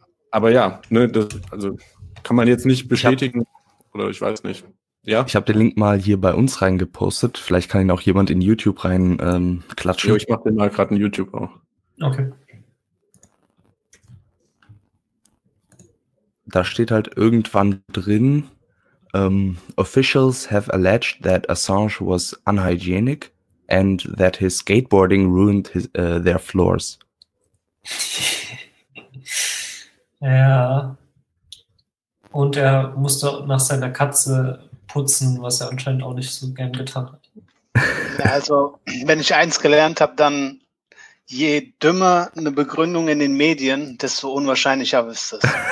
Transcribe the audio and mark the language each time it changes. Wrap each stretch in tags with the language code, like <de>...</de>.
<de>Aber ja, ne, das, also kann man jetzt nicht bestätigen. Oder ich weiß nicht. Ja. Ich habe den Link mal hier bei uns reingepostet. Vielleicht kann ihn auch jemand in YouTube rein klatschen. Jo, ich mache den mal gerade in YouTube auch. Okay. Da steht halt irgendwann drin,</de> <en>officials have alleged that Assange was unhygienic and that his skateboarding ruined his, their floors.</en> <de>Ja. Und er musste nach seiner Katze putzen, was er anscheinend auch nicht so gern getan hat. Also, wenn ich eins gelernt habe, dann je dümmer eine Begründung in den Medien, desto unwahrscheinlicher ist es.</de>